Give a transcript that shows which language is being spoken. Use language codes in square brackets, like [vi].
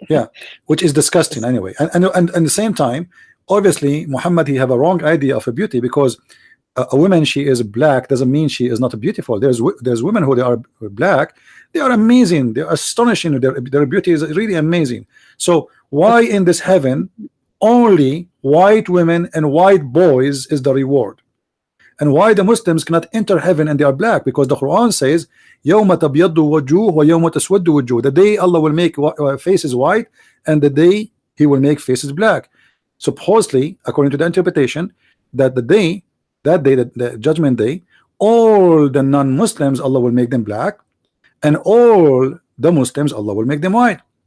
[en] Yeah, which is disgusting anyway. And at the same time, obviously Muhammad, he have a wrong idea of a beauty, because a woman, she is black doesn't mean she is not beautiful. There's women who they are black, they are amazing, they are astonishing, their beauty is really amazing. So why in this heaven only white women and white boys is the reward? And why the Muslims cannot enter heaven and they are black? Because the Quran says [ar] يَوْمَ تَبْيَضُّ وَجُوهُ وَيَوْمَ تَسْوَدُّ وُجُوهُ. [en] The day Allah will make faces white, and the day He will make faces black. Supposedly, according to the interpretation, that the judgment day, all the non-Muslims Allah will make them black, and all the Muslims Allah will make them white.